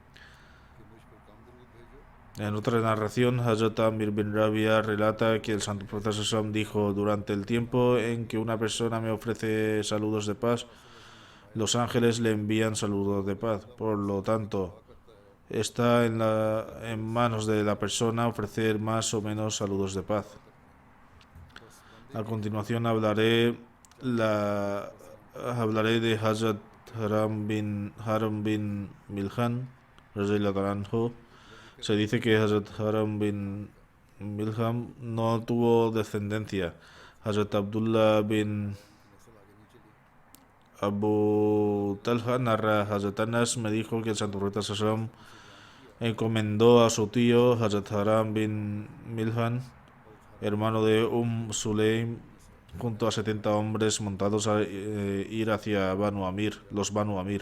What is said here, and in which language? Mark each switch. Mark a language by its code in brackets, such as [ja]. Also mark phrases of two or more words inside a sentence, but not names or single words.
[es] En otra narración, Hazrat Amir bin Rabia relata que el Santo Profeta Sallam dijo: durante el tiempo en que una persona me ofrece saludos de paz, los ángeles le envían saludos de paz. Por lo tanto, está en manos de la persona ofrecer más o menos saludos de paz. A continuación hablaré de Hazrat Haram bin Milhan, [ar] رضي الله عنه. [es] Se dice que Hazrat Haram bin Milhan no tuvo descendencia. Hazrat Abdullah bin Abu Talha narra: Hazrat Anas me dijo que el Santo Profeta Sallam encomendó a su tío Hazrat Haram bin Milhan, hermano de Sulaim, junto a 70 hombres montados a ir hacia los Banu Amir.